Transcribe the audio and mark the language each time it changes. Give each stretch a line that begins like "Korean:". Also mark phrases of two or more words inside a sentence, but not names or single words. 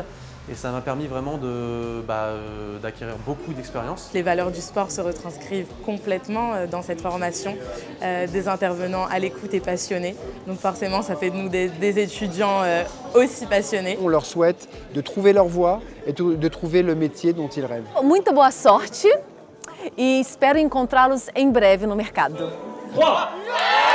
French: Et ça m'a permis vraiment d'acquérir beaucoup d'expérience. Les valeurs du sport se retranscrivent complètement dans cette formation. Des intervenants à l'écoute et passionnés. Donc forcément, ça fait de nous des étudiants aussi passionnés. On leur souhaite de trouver leur voie et de trouver le métier dont ils rêvent.
Portuguese: Muita boa sorte e espero encontrá-los em breve no mercado. 3,